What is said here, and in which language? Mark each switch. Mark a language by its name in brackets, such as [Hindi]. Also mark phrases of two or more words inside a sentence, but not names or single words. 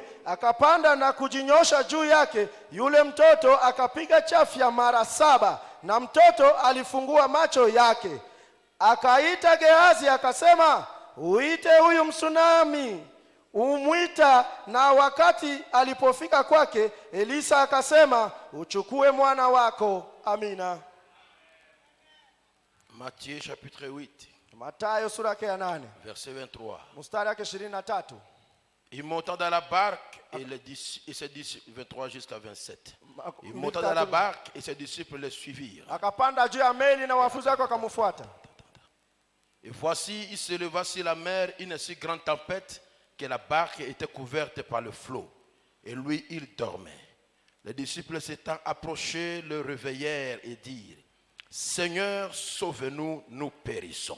[Swahili] Akapanda na kujinyosha juu yake, yule mtoto akapiga chafya mara 7, na mtoto alifungua macho yake. Akaita Gehazi akasema, uite huyu Msunami. Umwita, na wakati alipofika kwake, Elisa akasema, uchukue mwana wako. Amina. [French] Matthieu chapitre 8. [Swahili] Mathayo sura ya 8. [French] Verset 23. [Swahili] Mstari wake 23. [French] Il monta dans la barque et ses disciples, 23 jusqu'à 27. Il monta dans la barque et ses disciples le suivirent. [Swahili] Akapanda juu ya meli na wanafunzi wake wakamfuata. [French] Et voici, il se leva sur la mer une si grande tempête que la barque était couverte par le flot. Et lui, il dormait. Les disciples s'étant approchés, le réveillèrent et dirent, Seigneur, sauve-nous, nous périssons.